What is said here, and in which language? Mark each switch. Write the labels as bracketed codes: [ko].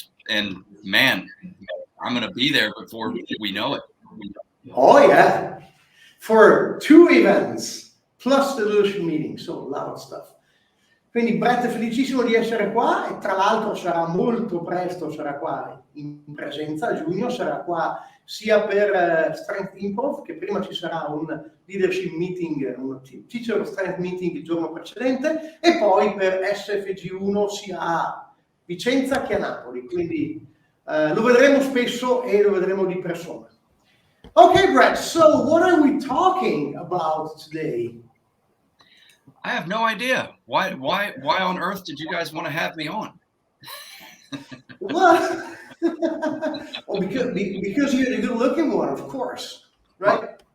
[en] And man, I'm going to be there before we know it. Oh yeah, for 2 events plus the leadership meeting, so a lot of stuff. [it] Quindi Brett è felicissimo di essere qua e tra l'altro sarà molto presto, sarà qua in presenza a giugno, sarà qua sia per Strength Improv, che prima ci sarà un leadership meeting, un teacher strength meeting il giorno precedente, e poi per SFG1 sia a Vicenza che a Napoli, quindi lo vedremo spesso e lo vedremo di persona. [en] Okay, Brett, so what are we talking about today? I have no idea. Why on earth did you guys want to have me on? Well, because you're the good-looking one, of course, right?